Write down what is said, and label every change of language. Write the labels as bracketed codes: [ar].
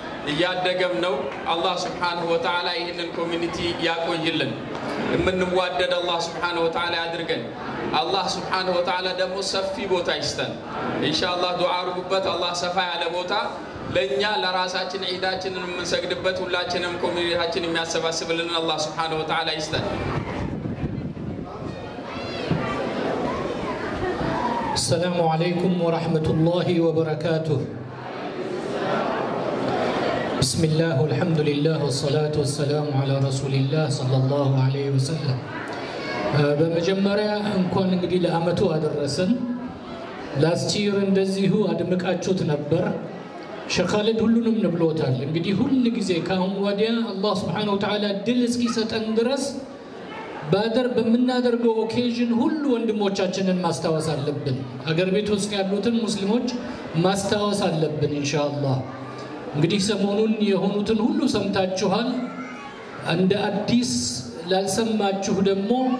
[am] እያደገም ነው። አላህ Subhanahu Wa Ta'ala ይህንን ኮሚኒቲ ያቆይልን። የምንዋደድ አላህ Subhanahu Wa Ta'ala ያድርገን። አላህ Subhanahu Wa Ta'ala ደግሞ ሰፊ ቦታ ይስጠን። ኢንሻአላህ ዱዓ አድርጉበት። አላህ ሰፋ ያለ ቦታ ለኛ ለራሳችን ዒዳችንን የምንሰግድበት ሁላችንም ኮሚኒቲያችን የሚያሰባስብልን አላህ Subhanahu Wa Ta'ala ይስጠን። [ar] السلام عليكم ورحمة الله وبركاته. بسم الله والحمد لله والصلاة والسلام على رسول الله صلى الله عليه وسلم. [am] በመጀመሪያ እንኳን እንግዲህ ለአመቱ አደረሰን ላስት ይር እንደዚሁ አድምቃችሁት ነበር ሸኻልድ ሁሉንም ንብሎታል እንግዲህ ሁሉ ጊዜ ካሁን ወዲያ አላህ Subhanahu Wa Ta'ala ድል እስኪሰጠን ድረስ ባደር በመናደርገው ኦኬዥን ሁሉ ወንድሞቻችንን ማስተዋወስ አለብን አገር ቤት ውስጥ ያሉትን ሙስሊሞች ማስተዋወስ አለብን ኢንሻአላህ እንግዲህ ሰሞኑን የሆኑትን ሁሉ ሰምታችኋል እንደ አዲስ ላልሰማችሁ ደግሞ